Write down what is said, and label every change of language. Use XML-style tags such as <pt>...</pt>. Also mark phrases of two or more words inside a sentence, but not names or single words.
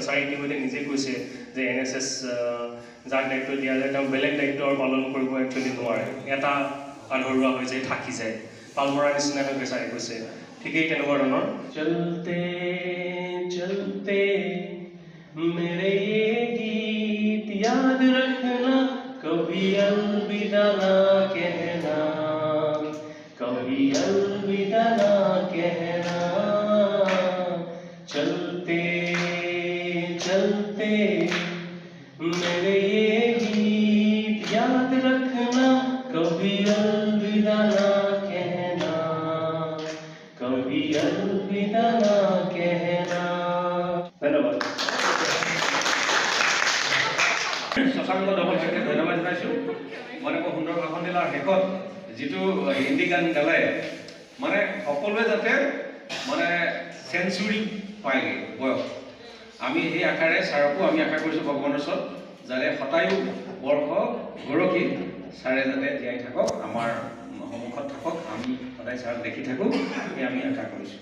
<as>ছাৰে ইতিমধ্যে নিজে কৈছে যে NSS যাক দায়িত্ব দিয়া যায় তেওঁ বেলেগ দায়িত্ব পালন কৰিব একচুৱেলি নোৱাৰে। এটা আধৰুৱা হৈ যায়, থাকি যায়, পাল মৰাৰ নিচিনা হৈ ছাৰে কৈছে। ঠিকেই তেনেকুৱা ধৰণৰ</as> <hi>चलते चलते मेरे गीत याद रखना कभी अलविदा ना कहना कभी अलविदा ना कहना चलते चलते मेरे ये गीत याद रखना कभी अलविदा ना कहना कभी अलविदा ना कहना। धन्यवाद।</hi> <as>শশাংক দলকে ধন্যবাদ জনাইছোঁ। মানে বৰ সুন্দৰ ভাষণ দিলে। আৰু শেষত যিটো হিন্দী গান গালে, মানে সকলোৱে যাতে মানে চেঞ্চুৰী পায়গৈ বয়স, আমি সেই আশাৰে ছাৰকো আমি আশা কৰিছোঁ ভগৱানৰ ওচৰত যাতে শতায়ু বৰ্ষ গৰকী ছাৰে যাতে জীয়াই থাকক, আমাৰ সন্মুখত থাকক, আমি সদায় ছাৰক দেখি থাকোঁ, সেই আমি আশা কৰিছোঁ।</as>